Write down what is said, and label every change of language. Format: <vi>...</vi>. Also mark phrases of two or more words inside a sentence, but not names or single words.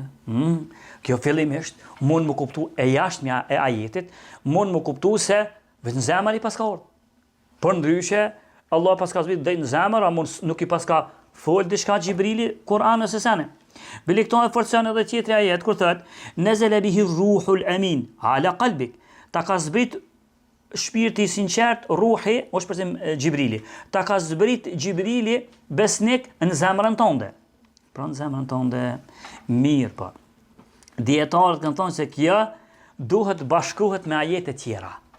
<sq>Kjo fillimisht mund më kuptu e jashtëmja e ajetit, mund më kuptu se vetëm zemra i paska ord. Por ndryshe Allah paska zbrit drejt në zemër, a nuk i paska fol diçka Xhibrili Kur'an ose sene. Bile këto e forcon edhe tjetri ajet kur thot</sq> <ar>نزل به الروح الأمين على قلبك.</ar> <sq>Ta ka zbrit shpirti i sinqert, ruhi, është përse Xhibrili. Ta ka zbrit Xhibrili besnik në zemrën tënde. Pra në zemrën tënde mirë po. Dietarët kanë thonë se kjo duhet bashkohet me ajete tjera.</sq>